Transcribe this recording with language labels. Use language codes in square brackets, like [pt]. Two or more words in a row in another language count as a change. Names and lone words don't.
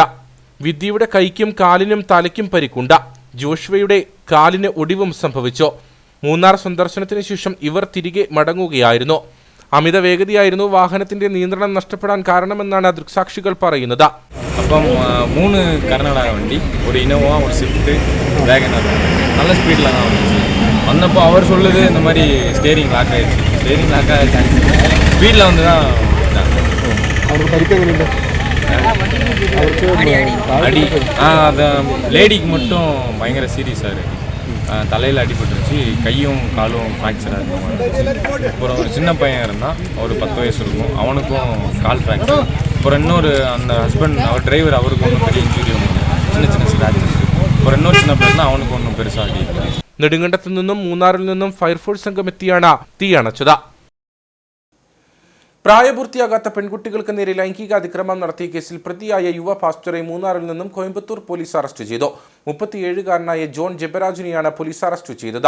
[ml] വിദ്യയുടെ കൈക്കും കാലിനും തലയ്ക്കും പരിക്കുണ്ട്. ജോഷ്വയുടെ കാലിന് ഒടിവും സംഭവിച്ചു. മൂന്നാർ സന്ദർശനത്തിന് ശേഷം ഇവർ തിരികെ മടങ്ങുകയായിരുന്നു. അമിത വേഗതയായിരുന്നു വാഹനത്തിന്റെ നിയന്ത്രണം നഷ്ടപ്പെടാൻ കാരണമെന്നാണ് ദൃക്സാക്ഷികൾ പറയുന്നത്. [ta] அப்பம் 3 கர்நாடக வண்டி, ஒரு இன்னோவா, ஒரு ஸ்விஃப்ட், வேகனர் நல்ல ஸ்பீடில் தான் வந்துச்சு. வந்தப்போ அவர் சொல்லுது இந்த மாதிரி ஸ்டேரிங் லாக் ஆகிடுச்சு. ஸ்டேரிங் லாக் ஆகிடுச்சு ஸ்பீடில் வந்து தான் அவருக்கு பரிக்க அடி. அது லேடிக்கு மட்டும் பயங்கர சீரியஸாக இருக்குது. தலையில் அடிபட்டுருச்சு, கையும் காலும் ஃப்ராக்சராக இருக்கும். அப்புறம் ஒரு சின்ன பையன் இருந்தான், ஒரு 10 வயசு இருக்கும், அவனுக்கும் கால் ஃப்ராக்சர். அப்புறம் இன்னொரு அந்த ஹஸ்பண்ட், அவர் டிரைவர், அவருக்கு ஒன்றும் பெரிய இன்ஜுரி ஒன்று, சின்ன ஸ்க்ராச்சஸ். அப்புறம் இன்னொரு சின்ன பையன் தான், அவனுக்கு ஒன்றும் பெருசாக அடிக்கல. [ml] നെടുങ്കണ്ടത്തു നിന്നും മൂന്നാറിൽ നിന്നും ഫയർഫോഴ്സ് സംഘം എത്തിയാണ് തീയണച്ചത്. പ്രായപൂർത്തിയാകാത്ത പെൺകുട്ടികൾക്ക് നേരെ ലൈംഗിക അതിക്രമം നടത്തിയ കേസിൽ പ്രതിയായ യുവ പാസ്റ്ററെ മൂന്നാറിൽ നിന്നും കോയമ്പത്തൂർ പോലീസ് അറസ്റ്റ് ചെയ്തു. 37-കാരനായ ജോൺ ജെബരാജിനെയാണ് പോലീസ് അറസ്റ്റ് ചെയ്തത്.